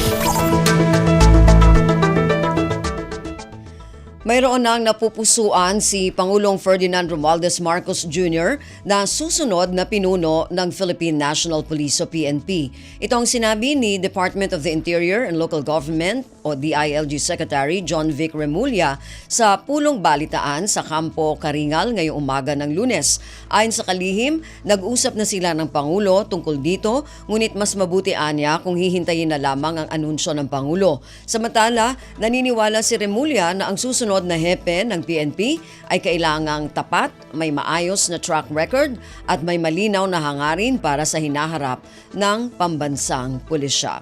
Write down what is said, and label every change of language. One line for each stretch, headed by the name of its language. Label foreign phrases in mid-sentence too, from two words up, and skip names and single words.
Filipino: Mayroon nang napupusuan si Pangulong Ferdinand Romualdez Marcos Jr. na susunod na pinuno ng Philippine National Police o PNP. Ito ang sinabi ni Department of the Interior and Local Government o DILG Secretary John Vic Remulla sa pulong balitaan sa Campo Karingal ngayong umaga ng Lunes. Ayon sa kalihim, nag-usap na sila ng Pangulo tungkol dito, ngunit mas mabuti anya kung hihintayin na lamang ang anunsyo ng Pangulo. Samantala, naniniwala si Remulla na ang susunod na hepe ng PNP ay kailangang tapat, may maayos na
English: track record
Filipino: at may malinaw na hangarin para sa hinaharap ng pambansang pulisya.